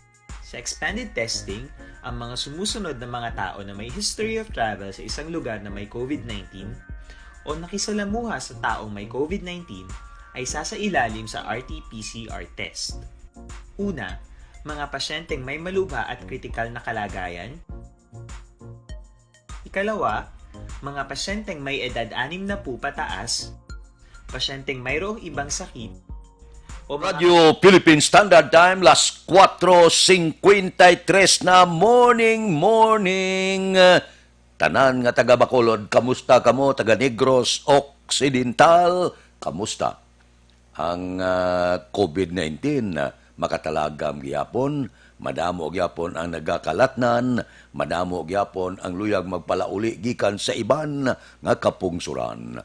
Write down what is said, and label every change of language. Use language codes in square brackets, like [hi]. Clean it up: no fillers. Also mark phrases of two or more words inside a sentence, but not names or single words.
[tl] Sa expanded testing, ang mga sumusunod na mga tao na may [en] history of travel [tl] sa isang lugar na may COVID-19 o nakisalamuha sa taong may COVID-19 ay sasailalim sa RT-PCR test. Una, mga pasyenteng may malubha at kritikal na kalagayan. Ikalawa, mga pasyenteng may edad 60 pataas, pasyenteng mayroong ibang sakit, o mga [hil] Radio Philippine Standard Time, las 4:53 na morning. Tanan nga taga Bacolod, kamusta kamo? Taga Negros Occidental, kamusta? Ang COVID-19 makatalagam gyapon, madamo gyapon ang nagakalatnan, madamo gyapon ang luyag magpalauli gikan sa iban nga kapungsuran.